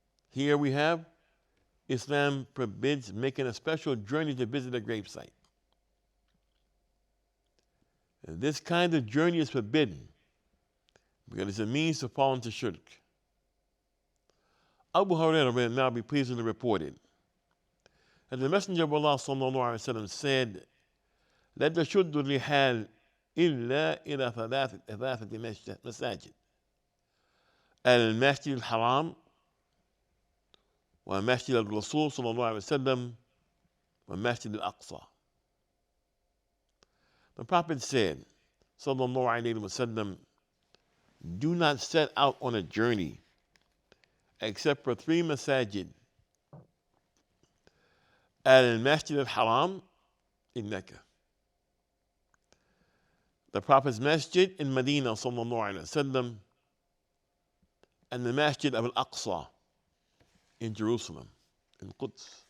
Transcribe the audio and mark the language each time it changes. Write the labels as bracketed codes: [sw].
[en] Here we have Islam forbids making a special journey to visit a gravesite. And this kind of journey is forbidden because it's a means to fall into shirk. Abu Hurairah may now be pleasingly reported that the Messenger of Allah sallallahu alaihi wasallam said, [ar] لا تشد الرحال إلا إلى ثلاثة مساجد المسجد الحرام ومسجد الرسول صلى الله عليه وسلم ومسجد الأقصى. [en] The Prophet said, sallallahu alaihi wasallam, do not set out on a journey except for three masajid. Al-Masjid al-Haram in Mecca, the Prophet's Masjid in Medina sallallahu alaihi wasallam, and the Masjid of Al-Aqsa in Jerusalem, in Quds.